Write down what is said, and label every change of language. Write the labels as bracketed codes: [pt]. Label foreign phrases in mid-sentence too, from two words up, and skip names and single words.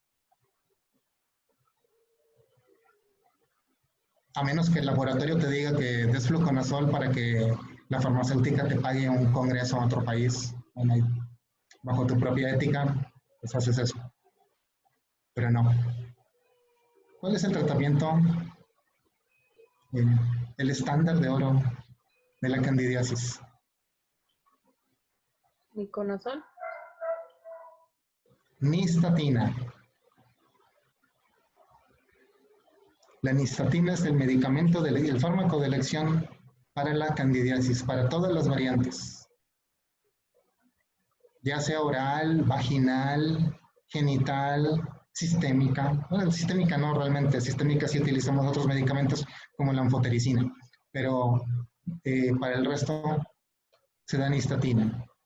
[es] A menos que el laboratorio te diga que des fluconazol para que la farmacéutica te pague un congreso a otro país. Bueno, bajo tu propia ética, pues haces eso. Pero no. ¿Cuál es el tratamiento? El estándar de oro de la candidiasis. Miconazol. Nistatina. La nistatina es el medicamento, el fármaco de elección para la candidiasis, para todas las variantes. Ya sea oral, vaginal, genital, sistémica. Bueno, sistémica no realmente, sistémica sí utilizamos otros medicamentos como la anfotericina, pero para el resto se da nistatina.